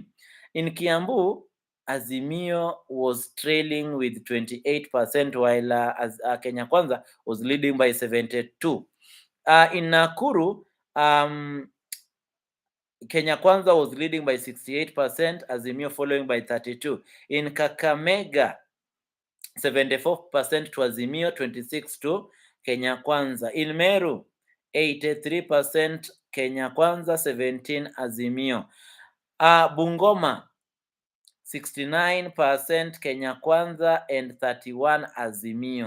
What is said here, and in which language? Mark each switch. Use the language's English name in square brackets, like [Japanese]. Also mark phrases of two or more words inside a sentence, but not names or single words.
[English] In Kiambu, Azimio was trailing with 28%, while Kenya Kwanza was leading by 72%. In Nakuru, Kenya Kwanza was leading by 68%, Azimio following by 32%. In Kakamega, 74% to Azimio, 26% to Kenya Kwanza. In Meru, 83% Kenya Kwanza, 17% Azimio. Bungoma, 69% Kenya Kwanza and 31% Azimio.